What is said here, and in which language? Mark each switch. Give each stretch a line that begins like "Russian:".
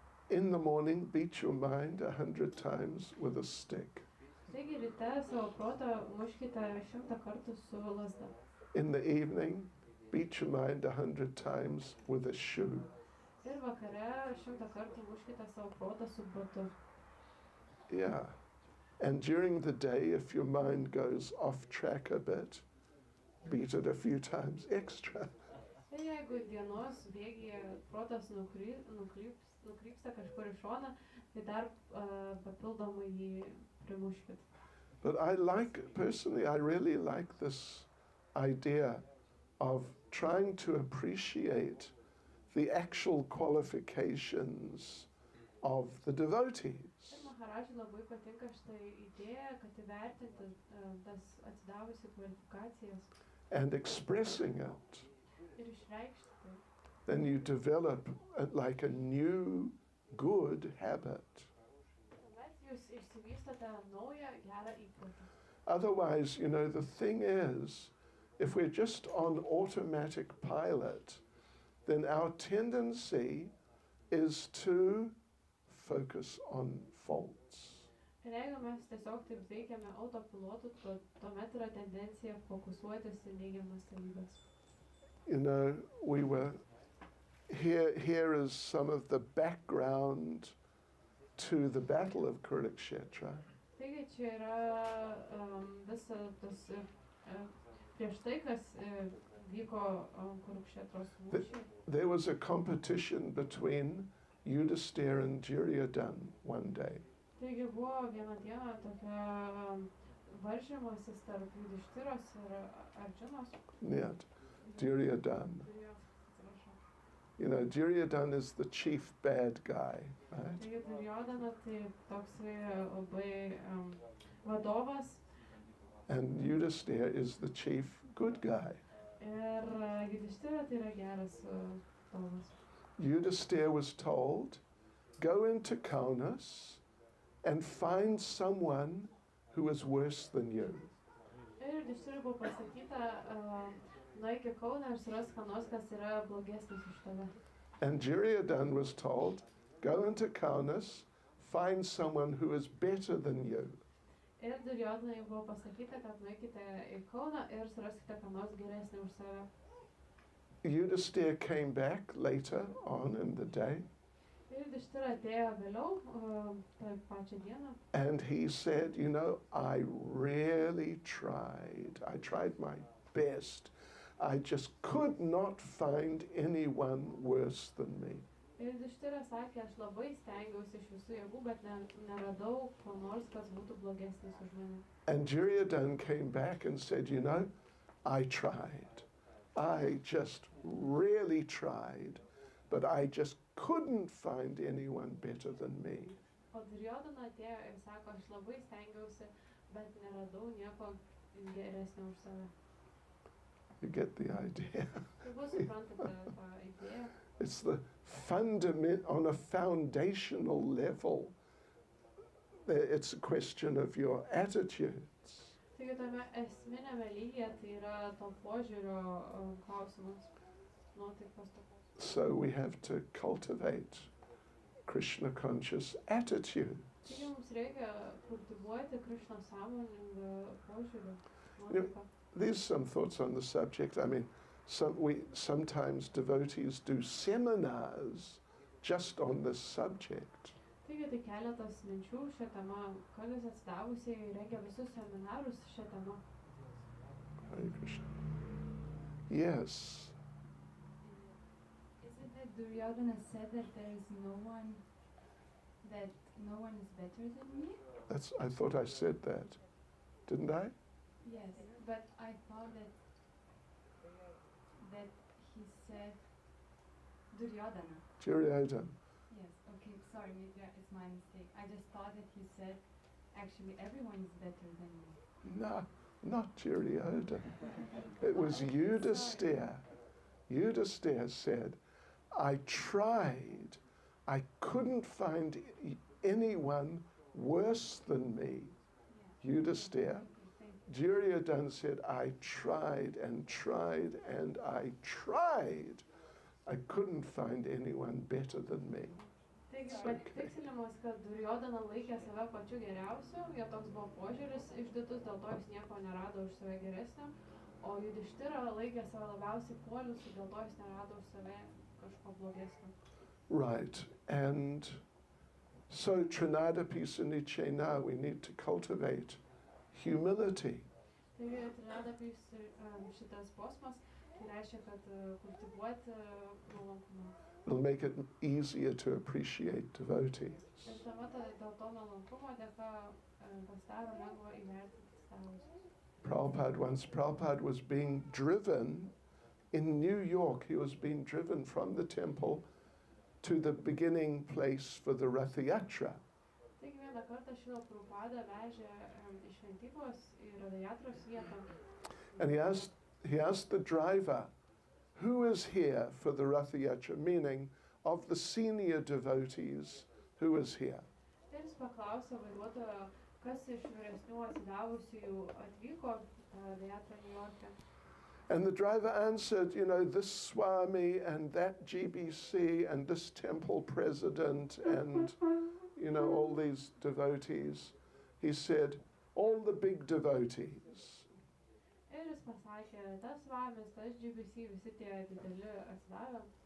English: In the morning, beat your mind 100 times with a stick.
Lithuanian: Taigi ryte savo protą muškite 100 kartų su lazda.
English: In the evening, beat your mind 100 times with a shoe.
Lithuanian: Ir vakare 100 kartų muškite savo protą su batu.
English: Yeah. And during the day, if your mind goes off track a bit, beat it a few times extra.
Lithuanian: Ir jeigu dienos bėgyje protas nukrypsta kažkur į šoną, tai dar papildomai jį primuškit.
English: But personally, I really like this idea of trying to appreciate the actual qualifications of the devotees.
Lithuanian: Ir Maharajui labai patinka šitą idėją, kad įvertinti tas atsidavusių kvalifikacijas
English: And expressing it.
Lithuanian: ir išreikšti tai.
English: Then you develop like a new good habit.
Lithuanian: Tuomet jūs išsivystote naują gerą įprotį.
English: Otherwise, the thing is, if we're just on automatic pilot, then our tendency is to focus on faults.
Lithuanian: Ir jeigu mes tiesiog taip veikiame autopilotu, tuomet yra tendencija fokusuotis į neigiamas savybes.
English: We were here is some of the background to the Battle of Kurukshetra.
Lithuanian: Taigi čia yra visas tas prieš tai, kas vyko Kurukšetros mūšyje.
English: There was a competition between Yudhisthira and Duryodhana one day.
Lithuanian: Taigi buvo vieną dieną tokia varžymasis tarp Yudhishtiros ir Arjunos. Net, Duryodhana.
English: Duryodhana is the chief bad guy, right?
Lithuanian: Taigi Duryodhana tai toksai labai vadovas.
English: And Yudhisthira is the chief good guy.
Lithuanian: Ir Yudhishthira tai yra geras vadovas.
English: Yudhisthira was told, go into Kaunas and find someone who is worse than you.
Lithuanian: Ir Yudhishthirui buvo pasakyta, nueik į Kauną ir surask ką nors, kas yra blogesnis už tave.
English: And Duryodhana was told, go into Kaunas, find someone who is better than you.
Lithuanian: Ir Duryodhanai buvo pasakyta, kad nueikite į Kauną ir suraskite ką nors geresnį už save.
English: Yudhisthira came back later on in the day.
Lithuanian: Ir Yudhishthira atėjo vėliau, tą pačią dieną.
English: And he said, I really tried. I tried my best. I just could not find anyone worse than me.
Lithuanian: Ir Yudhishthira sakė, aš labai stengiausi iš visų jėgų, bet neradau ko nors, kas būtų blogesnis už mane.
English: And Duryodhana came back and said, I tried. I just really tried, but I just couldn't find anyone better than me.
Lithuanian: O Duryodhana atėjo ir sako, aš labai stengiausi, bet neradau nieko geresnio už save.
English: You get the idea.
Lithuanian: Turbūt suprantate tą idėją.
English: It's the on a foundational level. It's a question of your attitudes.
Lithuanian: Taigi tame esminėme lygyje tai yra to požiūrio klausimas, nuotaikos tokios.
English: So we have to cultivate Krishna conscious attitudes.
Lithuanian: Taigi mums reikia kultivuoti Krishna sąmoningą požiūrį, nuotaiką.
English: There's some thoughts on the subject. I mean, sometimes devotees do seminars just on this subject.
Lithuanian: Taigi tai keletas minčių šią temą. Kartais atsidavusiai rengia visus seminarus šią temą.
English: Hare Krishna. Yes. Isn't that Duryodhana said that there is no one is better than me? I thought I said that. Didn't I? Yes, but I thought that he said Duryodhana. Duryodhana. Yes, okay, sorry, maybe it's my mistake. I just thought that he said actually everyone is better than me. No, not Duryodhana. It was Yudhisthira. Yudhisthira said, I tried. I couldn't find anyone worse than me. Yeah. Yudhisthira. Thank you. Duryodhana said, I tried and tried and I tried. I couldn't find anyone better than me.
Lithuanian: Taigi
English: It's okay.
Lithuanian: patikslinimas, kad Duryodhana laikė save pačiu geriausiu, jo toks buvo požiūris išdidus, dėl to jis nieko nerado už save geresnio, o Yudhisthira laikė save labiausiai puolusiu, dėl to jis nerado už save kažko blogesnio.
English: Right, and so Trinadapi Sunichena, we need to cultivate humility.
Lithuanian: Taigi Trinadapis šitas posmas, tai reiškia, kad kultivuoti nuolankumą.
English: It'll make it easier to appreciate devotees.
Lithuanian: Ir tuomet dėl to nuolankumo dėka pasidaro lengva įvertinti stavusius.
English: Prabhupada was being driven in New York. He was being driven from the temple to the beginning place for the Rath Yatra.
Lithuanian: Taigi vieną kartą Šrila Prabhupada vežė iš šventyklos į Radayatros vietą.
English: And he asked the driver, who is here for the Rath Yatra? Meaning, of the senior devotees, who is here?
Lithuanian: Ir jis paklausė vairuotojo, kas iš vyresnių atsidavusiųjų atvyko Radayatrą Niujorke.
English: And the driver answered, this Swami and that GBC and this temple president and, all these devotees. He said, all the big devotees.
Lithuanian: Ir jis pasakė, tas Svamis, tas GBC, visi tie dideli atsidavę.